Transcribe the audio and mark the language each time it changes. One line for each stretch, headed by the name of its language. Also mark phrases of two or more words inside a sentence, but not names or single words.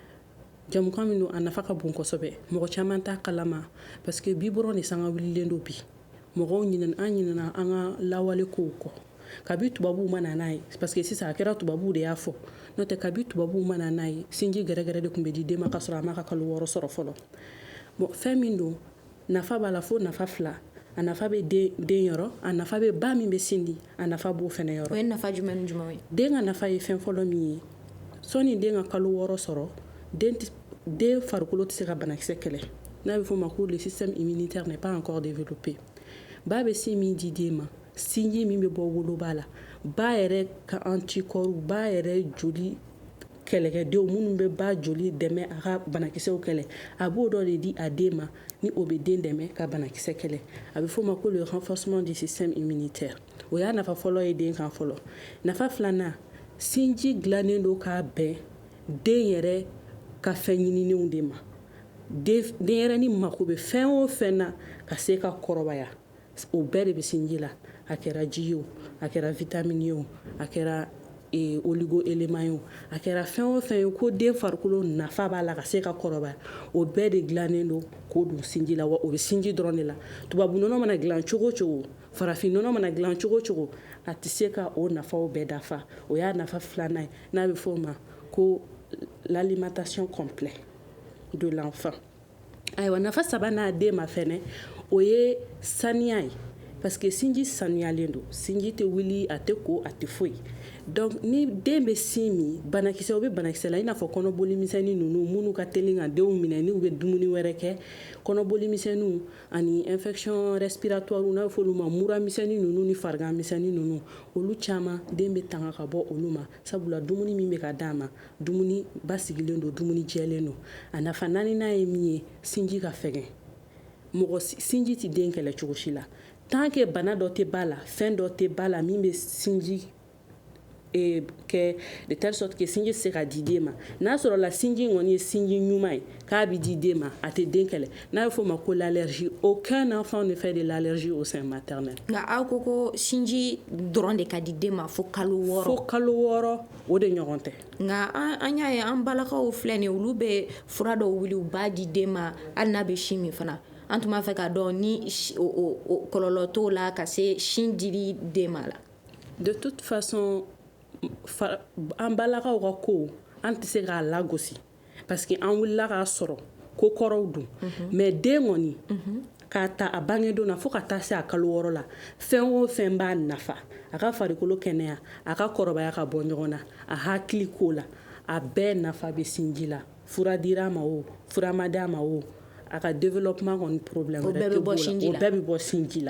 Bambara: ko ye jamukan min don a nafa ka bon kosɛbɛ mɔgɔ caman t'a kalama
French: parce que
Bambara: bi dɔrɔn de sanga wililen do bi mɔgɔw ɲinana an ka lawale kow kɔ kabi tubabuw ma na n'a ye
French: parce que
Bambara: sisan a kɛra tubabuw de y'a fɔ n'o tɛ kabi tubabuw ma na n'a ye sinji gɛrɛgɛrɛ de tun bɛ di den ma k'a sɔrɔ a ma ka kalo 6 sɔrɔ fɔlɔ bon fɛn min don nafa b'a la fo nafa 2 a nafa bɛ den yɔrɔ a nafa bɛ ba min bɛ sin di a nafa b'o fɛnɛ yɔrɔ o ye nafa jumɛn ni jumɛn ye den ka nafa ye fɛn fɔlɔ min ye sɔni den ka kalo 6 sɔrɔ den farikolo tɛ se ka banakisɛ kɛlɛ n'a bɛ fɔ o ma ko
French: le système immunitaire n'est pas encore développé
Bambara: ba bɛ sin min di den ma sinji min bɛ bɔ woloba la ba yɛrɛ ka anticorps ba yɛrɛ joli kɛlɛkɛdenw minnu bɛ ba joli dɛmɛ a ka banakisɛw kɛlɛ a b'o dɔ de di a den ma ni o bɛ den dɛmɛ ka banakisɛ kɛlɛ a bɛ fɔ o ma ko
French: le renforcement du système immunitaire
Bambara: o y'a nafa fɔlɔ ye den kan fɔlɔ nafa 2nan sinji dilannen don k'a bɛn den yɛrɛ ka fɛn ɲininenw de ma denyɛrɛni mako bɛ fɛn o fɛn na ka se ka kɔrɔbaya o bɛɛ de bɛ sinji la a kɛra ji ye o a kɛra vitamine ye o a kɛra
French: oligo élément
Bambara: ye o a kɛra fɛn o fɛn ye ko den farikolo nafa b'a la ka se ka kɔrɔbaya o bɛɛ de dilannen don k'o don sinji la wa o bɛ sinji dɔrɔn de la tubabu nɔnɔ mana dilan cogo o cogo farafin nɔnɔ mana dilan cogo o cogo a tɛ se ka o nafaw bɛɛ dafa o y'a nafa 2nan ye n'a bɛ fɔ o ma ko
French: l'alimentation complète de l'enfant
Bambara: ayiwa nafa 3nan den ma fɛnɛ o ye saniya ye
French: parce que
Bambara: sinji saniyalen don sinji tɛ wuli a tɛ ko a tɛ foyi donc ni den bɛ sin min banakisɛw bɛ banakisɛ la i n'a fɔ kɔnɔboli misɛnnin ninnu minnu ka teli ka denw minɛ n'u bɛ dumuni wɛrɛ kɛ kɔnɔboli misɛnninw ani
French: infection respiratoire
Bambara: n'a bɛ fɔ olu ma mura misɛnnin ninnu ni farigan misɛnnin ninnu olu caman den bɛ tanga ka bɔ olu ma sabula dumuni min bɛ ka d'a ma dumuni basigilen don dumuni jɛlen don a nafa 4nan ye min ye sinji ka fɛgɛn mɔgɔ sinji tɛ den kɛlɛ cogo si la
French: tant que
Bambara: bana dɔ tɛ ba la fɛn dɔ tɛ ba la min bɛ sinji kɛ
French: de telle sorte que
Bambara: sinji se ka di den ma n'a sɔrɔ la sinji kɔni ye sinji ɲuman ye k'a bɛ di den ma a tɛ den kɛlɛ n'a bɛ fɔ o ma ko
French: l'allergie aucun enfant ne fait de l'allergie au sein maternel
Bambara: nka aw ko sinji dɔrɔn de ka di den ma fo kalo 6 fo kalo 6 o de ɲɔgɔn tɛ nka an y'a ye an balakaw filɛ nin olu bɛ fura dɔw wuli u b'a di den ma hali n'a bɛ sin min fana an tun b'a fɛ k'a dɔn ni kɔlɔlɔ t'o la ka se sin dili den ma la
French: de toute façon
Bambara: an balakaw ka ko an tɛ se k'a lagosi
French: parce que
Bambara: an wulila k'a sɔrɔ ko kɔrɔw don mais den kɔni k'a ta a bangedon na fo ka taa se a kalo 6 la fɛn o fɛn b'a nafa a ka farikolo kɛnɛya a ka kɔrɔbaya ka bɔ ɲɔgɔn na a hakili ko la a bɛɛ nafa bɛ sinji la fura dira ma o fura ma d'a ma o a ka développement kɔni problème wɛrɛ tɛ b'o la o bɛɛ bɛ bɔ sinji la